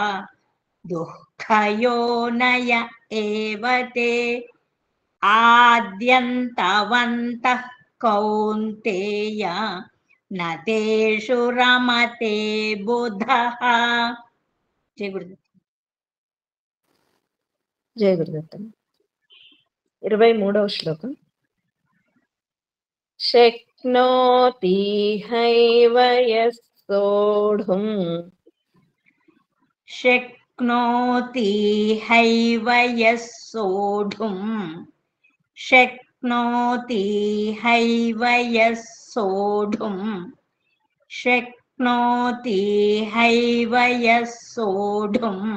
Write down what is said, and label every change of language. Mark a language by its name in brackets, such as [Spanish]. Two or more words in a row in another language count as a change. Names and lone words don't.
[Sanskrit] दुःखयोनय एव ते आद्यन्तवन्तः कौन्तेय न तेषु रमते बुधः जय गुरुदेव [Telugu] జయ గురుదత్త 23వ శ్లోకం [Sanskrit] శక్నోతి హైవ యః సోఢుం शक्नोति हैव यः सोढुं शक्नोति हैव यः सोढुं शक्नोति हैव यः सोढुं